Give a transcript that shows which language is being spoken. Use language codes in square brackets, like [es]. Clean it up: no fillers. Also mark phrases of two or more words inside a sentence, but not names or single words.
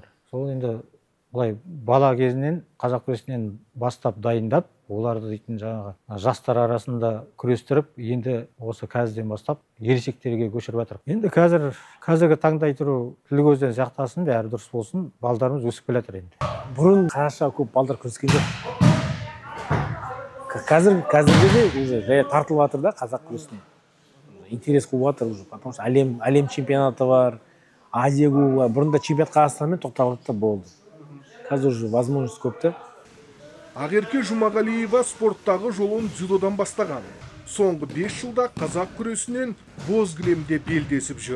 [kk] Сол енді былай бала кезінен қазақ күресінен бастап дайындап, оларды дейтін жаңағы жастар арасында күрестіріп, енді осы қазірден бастап ересектерге көшіріп жатыр. Енді қазіргі таңдай тұру тіл көзден сақтасын, бәрі дұрыс болсын, балдарымыз өсіп келе жатыр енді. Бұрын қазақша көп балдар күрескен жоқ. Қазірде де уже жай тартылып жатыр да қазақ күресіне. Интерес қуып жатыр [ru] уже, потому что [kk] әлем чемпионаты бар, Азия кубогы бар. Бұрында чемпионат Қазақстанмен тоқталып та болды. Қазір [ru] уже возможность [kk] көп та. Ақерке Жұмағалиева спорттағы жолын дзюдодан бастаған. Соңғы 5 жылда қазақ күресінен боз кілемде белдесіп жүр.